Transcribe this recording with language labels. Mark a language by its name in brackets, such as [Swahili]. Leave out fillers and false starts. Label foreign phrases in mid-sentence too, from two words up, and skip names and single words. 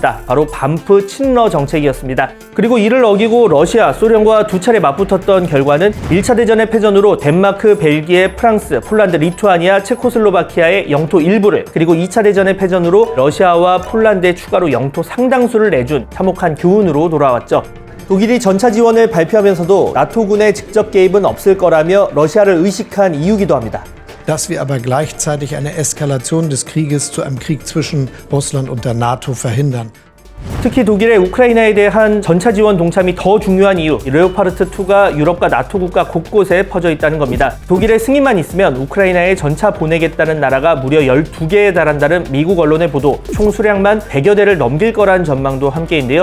[Korean] 바로 반프 친러 정책이었습니다. 그리고 이를 어기고 러시아, 소련과 두 차례 맞붙었던 결과는 1차 대전의 패전으로 덴마크, 벨기에, 프랑스, 폴란드, 리투아니아, 체코슬로바키아의 영토 일부를, 그리고 2차 대전의 패전으로 러시아와 폴란드에 추가로 영토 상당수를 내준 참혹한 교훈으로 돌아왔죠. 독일이 전차 지원을 발표하면서도 나토군의 직접 개입은 없을 거라며 러시아를 의식한 이유기도 합니다. [German] Dass wir aber gleichzeitig eine Eskalation des Krieges zu einem Krieg zwischen Russland und der NATO verhindern. [Korean] 특히 독일의 우크라이나에 대한 전차 지원 동참이 더 중요한 이유, 레오파르트2가 유럽과 나토 국가 곳곳에 퍼져 있다는 겁니다. 독일의 승인만 있으면 우크라이나에 전차 보내겠다는 나라가 무려 12개에 달한다는 미국 언론의 보도, 총 수량만 100여 대를 넘길 거란 전망도 함께인데요.